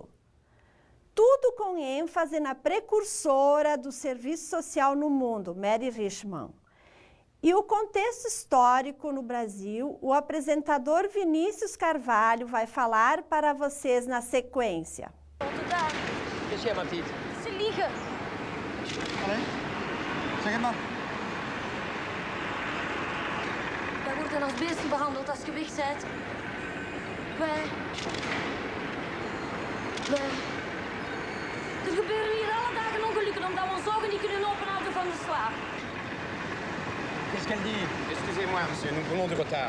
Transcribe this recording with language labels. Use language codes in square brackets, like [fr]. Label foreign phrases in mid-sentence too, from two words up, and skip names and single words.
[pt] Tudo com ênfase na precursora do serviço social no mundo, Mary Richman. E o contexto histórico no Brasil, o apresentador Vinícius Carvalho vai falar para vocês na sequência. [nl] Wat jij maar niet. Ze liegen. Allee? Zeg het maar. Wij worden als beesten behandeld als je weg bent. Wij... Er gebeuren hier alle dagen ongelukken omdat we ons ogen niet kunnen openhouden van de slaap. [fr] Qu'est-ce qu'elle dit? Excusez-moi, monsieur, nous prenons du retard.